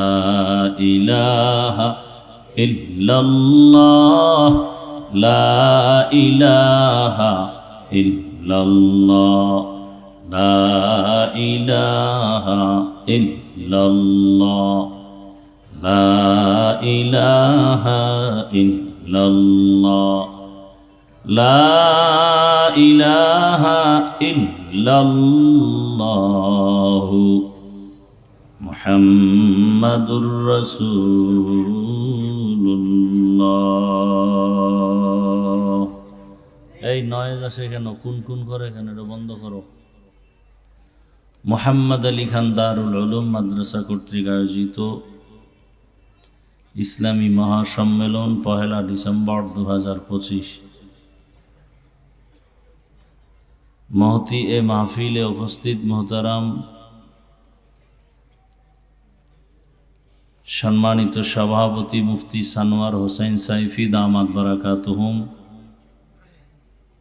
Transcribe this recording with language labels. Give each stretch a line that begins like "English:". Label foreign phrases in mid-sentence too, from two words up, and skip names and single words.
Arabic: الہ الا اللہ لا الہ الا اللہ لا الہ الا اللہ لا الہ الا اللہ لا الہ الا اللہ محمد رسول اللہ
Bangla: এই নয়েজ আসে কেন কোন কোন করে কেন এটা বন্ধ করো মোহাম্মদ আলী খান দারুল উলুম মাদ্রাসা কর্তৃক আয়োজিত ইসলামী মহাসম্মেলন 1 ডিসেম্বর 2025 মহতি এ মাহফিলে উপস্থিত মোহতারাম সম্মানিত সভাপতি মুফতি সানোয়ার হোসেন সাইফি দামাত বারাকাতুহুম